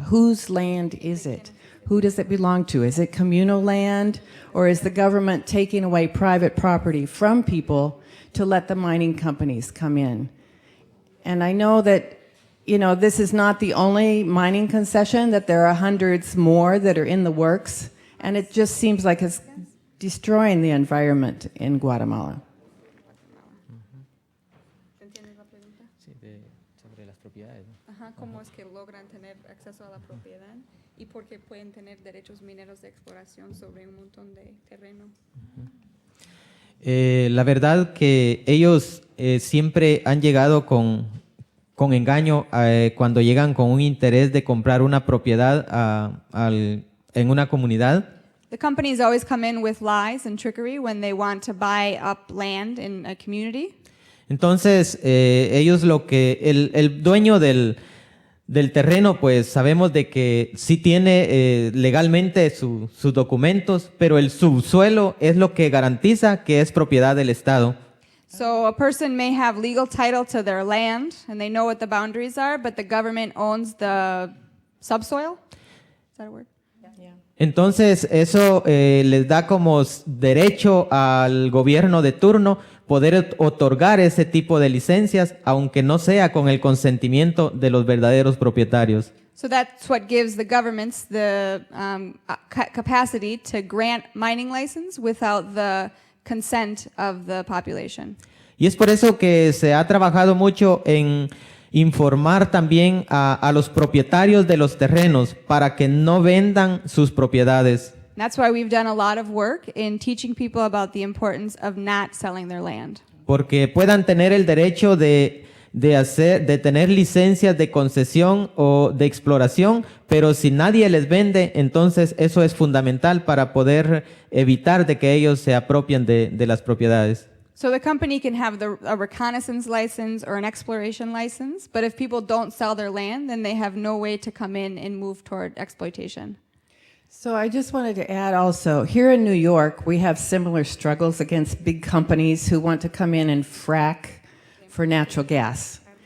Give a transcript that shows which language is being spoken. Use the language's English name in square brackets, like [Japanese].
[English] Whose land is it? Who does it belong to? Is it communal land, or is the government taking away private property from people to let the mining companies come in? And I know that, you know, this is not the only mining concession, that there are hundreds more that are in the works, and it just seems like it's destroying the environment in Guatemala. [Spanish] ¿Entiendes la pregunta? Sí, sobre las propiedades. Ajá, cómo es que logran tener acceso a la propiedad y por qué pueden tener derechos mineros de exploración sobre un montón de terreno. La verdad que ellos siempre han llegado con engaño cuando llegan con un interés de comprar una propiedad en una comunidad. [English] The companies always come in with lies and trickery when they want to buy up land in a community. [Spanish] Entonces, ellos el dueño del terreno, pues sabemos de que sí tiene legalmente sus documentos, pero el subsuelo es lo que garantiza que es propiedad del Estado. [English] So a person may have legal title to their land and they know what the boundaries are, but the government owns the subsoil. Is that a word? [Spanish] Entonces, eso les da como derecho al gobierno de turno poder otorgar ese tipo de licencias, aunque no sea con el consentimiento de los verdaderos propietarios. [English] So that's what gives the governments the capacity to grant mining license without the consent of the population. [Spanish] Y es por eso que se ha trabajado mucho en informar también a los propietarios de los terrenos para que no vendan sus propiedades. [English] That's why we've done a lot of work in teaching people about the importance of not selling their land. [Spanish] Porque puedan tener el derecho de tener licencias de concesión o de exploración, pero si nadie les vende, entonces eso es fundamental para poder evitar de que ellos se apropien de las propiedades. [English] So the company can have a reconnaissance license or an exploration license, but if people don't sell their land, then they have no way to come in and move toward exploitation. So I just wanted to add also, here in New York, we have similar struggles against big companies who want to come in and frack for natural gas.